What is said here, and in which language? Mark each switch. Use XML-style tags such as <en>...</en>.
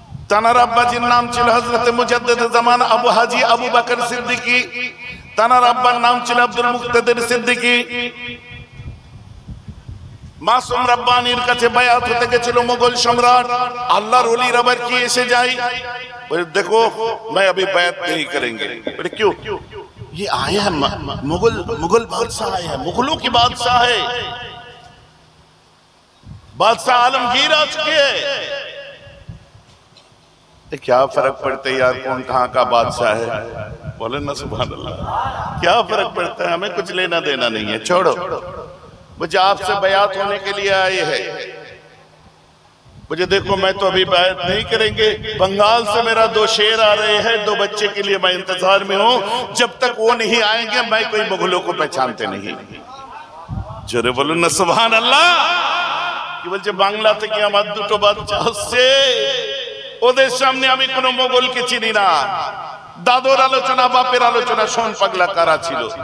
<bn>তানার আব্বাজির নাম ছিল হযরত মুজাদ্দেদে জামান আবু হাজী আবু বকর সিদ্দিকী, তানার আব্বার নাম ছিল আব্দুল মুক্তাদির সিদ্দিকী। মাসুম রাব্বানির কাছে বায়াত হতে গেছিল মুঘল সম্রাট। আল্লাহর ওলির আবার কি এসে যায়, বলে দেখো</bn> <hi>मैं अभी बात नहीं करेंगे। बोले क्यों? ये आया है मुगल बादशाह आया है, मुगलों की बादशाह है, बादशाह आलमगीर आ चुके हैं। क्या फर्क पड़ता है यार कौन कहाँ का बादशाह है? बोले ना सुभान अल्लाह, क्या फर्क पड़ता है, हमें कुछ लेना देना नहीं है, छोड़ो। मुझे आपसे बयात होने के लिए आए हैं। मुझे देखो मैं तो अभी बात नहीं करेंगे, बंगाल से मेरा 2 शेर आ रहे हैं, 2 बच्चे के लिए मैं इंतजार में हूं, जब तक वो नहीं आएंगे मैं कोई मुगलों को पहचानते नहीं।</hi> <bn>जोरे बोलून ना सुभान अल्लाह। কি বলছে, বাংলা থেকে আমার 2টো বাচ্চা আসছে, ওদের সামনে আমি কোনো মোগলকে চিনি না। দাদুর আলোচনা বাপের আলোচনা শোন পাগলা কারা ছিল।</bn>